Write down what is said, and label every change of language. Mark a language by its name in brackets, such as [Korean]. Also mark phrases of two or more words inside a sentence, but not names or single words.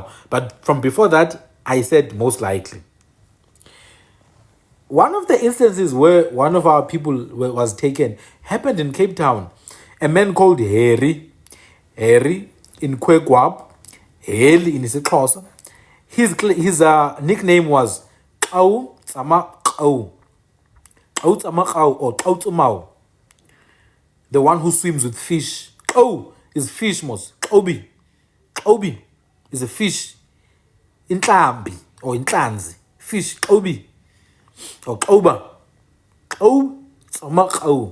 [English] But from before that, I said most likely. One of the instances where one of our people was taken happened in Cape Town. A man called Harry in Kwegwab, Heli in isiXhosa. His nickname was Xau Tsama Xau. Xau Tsama Xau or Xau Tsumau. The one who swims with fish. Xau is fish, mos. Xobi is a fish. Intlambi or intlanzi. Fish. Xobi. Or Xoba. Xau Tsama Xau.